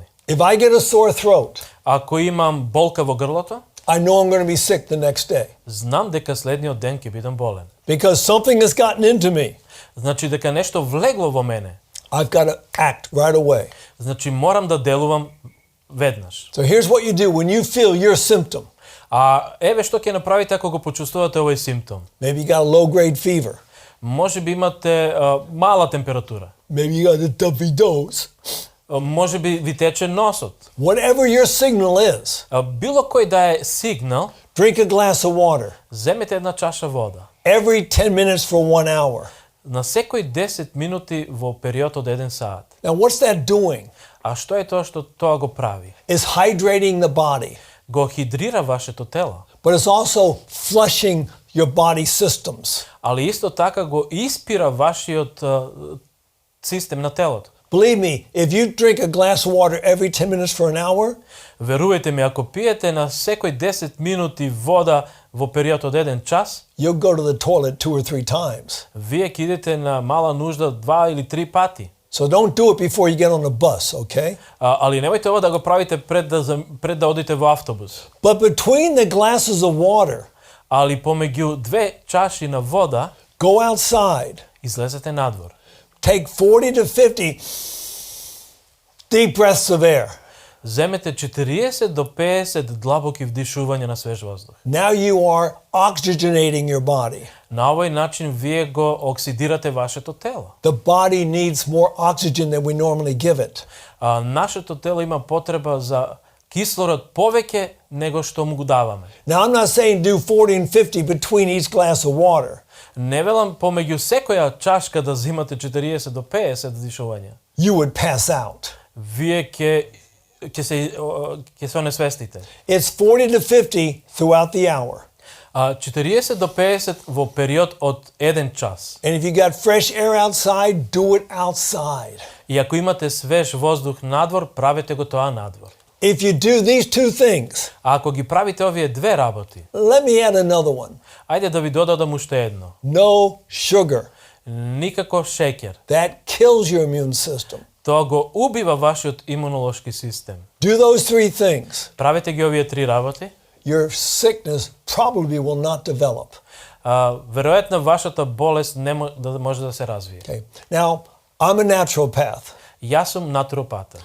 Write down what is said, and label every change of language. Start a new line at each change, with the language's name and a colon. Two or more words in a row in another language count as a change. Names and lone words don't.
English: If I get a sore throat,
Macedonian: Ако имам болка во грлото,
English: I know I'm going to be sick the next day
Macedonian: знам дека следниот ден ќе бидам болен.
English: because something has gotten into me.
Macedonian: Значи дека нешто влегло во мене.
English: I've got to act right away.
Macedonian: Значи морам да делувам веднаш.
English: So here's what you do when you feel your symptom.
Macedonian: Еве што ќе направите ако го почувствувате овој симптом.
English: Maybe you got a low grade fever.
Macedonian: Може би имате мала температура.
English: Maybe you got a stuffy nose.
Macedonian: Може би ви тече носот.
English: Whatever your signal is,
Macedonian: Било кој да е сигнал,
English: drink a glass of water.
Macedonian: земете една чаша вода.
English: Every 10 minutes for 1 hour.
Macedonian: На секој 10 минути во период од 1 саат.
English: Now what's that doing?
Macedonian: Што е тоа што тоа го прави?
English: It's hydrating the body,
Macedonian: Го хидрира вашето тело,
English: but it's also flushing your body systems.
Macedonian: али исто така го испира вашиот систем на телото.
English: Believe me, if you drink a glass of water every 10 minutes for an hour,
Macedonian: Верувајте ми, ако пиете на секој 10 минути вода во период од 1 час,
English: you'll go to the toilet 2 or 3 times.
Macedonian: вие ќе идете на мала нужда 2 или 3 пати.
English: So don't do it before you get on a bus, okay?
Macedonian: Али немојте ова да го правите пред да одите во автобус.
English: But between the glasses of water,
Macedonian: Али помеѓу 2 чаши на вода,
English: go outside.
Macedonian: излезете надвор.
English: Take 40 to 50 deep breaths of air.
Macedonian: Земете 40 до 50 длабоки вдишувања на свеж воздух.
English: Now you are oxygenating your body.
Macedonian: На овој начин вие го оксидирате вашето тело.
English: The body needs more oxygen than we normally give it.
Macedonian: Нашето тело има потреба за кислород повеќе него што му го даваме.
English: Now I'm not saying do 40 and 50 between each glass of water.
Macedonian: Не велам помеѓу секоја чашка да зимате 40 до 50 дишувања.
English: You would pass out.
Macedonian: Вие ќе се онесвестите.
English: It's 40 to 50 throughout the hour.
Macedonian: 40 до 50 во период од 1 час.
English: And if you got fresh air outside, do it outside.
Macedonian: И ако имате свеж воздух надвор, правете го тоа надвор.
English: If you do these two things,
Macedonian: А ако ги правите овие две работи,
English: let me add another one.
Macedonian: ајде да ви додадам уште едно.
English: No sugar.
Macedonian: Никако шеќер.
English: That kills your immune system.
Macedonian: Тоа го убива вашиот имунолошки систем.
English: Do those three things.
Macedonian: Правете ги овие три работи.
English: Your sickness probably will not develop.
Macedonian: Веројатно вашата болест не може да се развие.
English: Okay. Now, I'm a naturopath.
Macedonian: Јас сум натуропатар.